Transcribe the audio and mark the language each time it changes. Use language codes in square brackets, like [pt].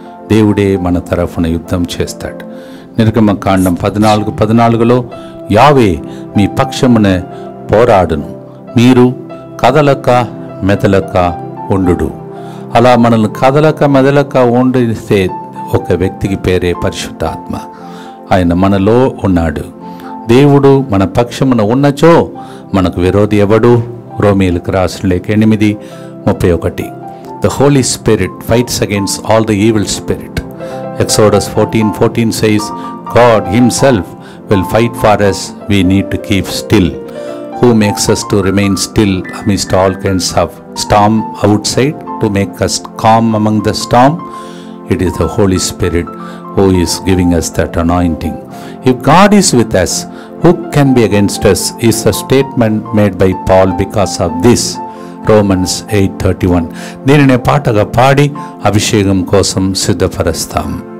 [te] దేవుడే మన తరఫున యుద్ధం చేస్తాడు. నిర్గమకాండం 14:14లో యావే మీ పక్షమున పోరాడును, మీరు కదలక మెదలక ఉండుడు. అలా మనల్ని కదలక మెదలక ఉండిస్తే ఒక వ్యక్తికి పేరే పరిశుద్ధాత్మ. ఆయన మనలో ఉన్నాడు. దేవుడు మన పక్షమున ఉన్నచో మనకు విరోధి ఎవడు? రోమీయులకు రాసిన లేఖ 8:31. [en] The Holy Spirit fights against all the evil spirit. Exodus 14:14 says, God himself will fight for us. We need to keep still. Who makes us to remain still amidst all kinds of storm outside, to make us calm among the storm? It is the Holy Spirit who is giving us that anointing. If God is with us, who can be against us, is a statement made by Paul because of this. Romans 8:31. [te] దీనిని పాటగా పాడి అభిషేకం కోసం సిద్ధపరుస్తాం.